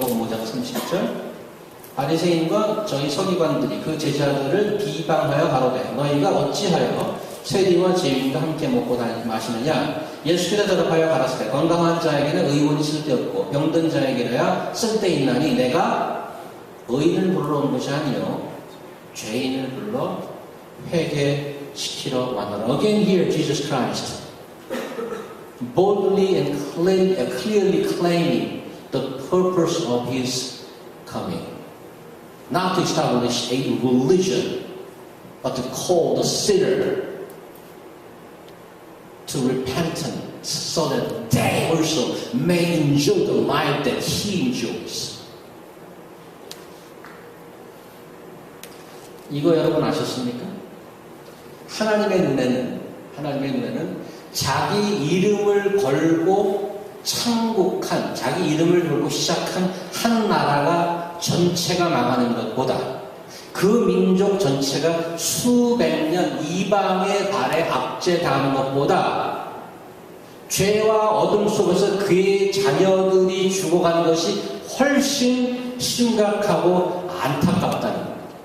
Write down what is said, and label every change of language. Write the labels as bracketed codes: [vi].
[ko] 누가복음 5장 30절. 바리새인과 저희 서기관들이 그 제자들을 비방하여 가로되 너희가 어찌하여 세리와 죄인과 함께 먹고 마시느냐. 예수께서 대답하여 가라사대 건강한 자에게는 의원이 쓸데없고 병든 자에게야 쓸데있나니 내가 의인을 불러 온 것이 아니요 죄인을 불러 회개시키러 왔노라. [en] Again here Jesus Christ boldly and clearly claiming the purpose of his coming. Not to establish a religion, but to call the sinner to repentance so that they also may enjoy the life that he enjoys. [ko] 이거 여러분 아셨습니까? 하나님의 눈에는 자기 이름을 걸고 창국한, 자기 이름을 걸고 시작한 한 나라가 전체가 망하는 것보다 그 민족 전체가 수백 년 이방의 발에 압제당하는 것보다 죄와 어둠 속에서 그의 자녀들이 죽어가는 것이 훨씬 심각하고 안타깝다는 겁니다.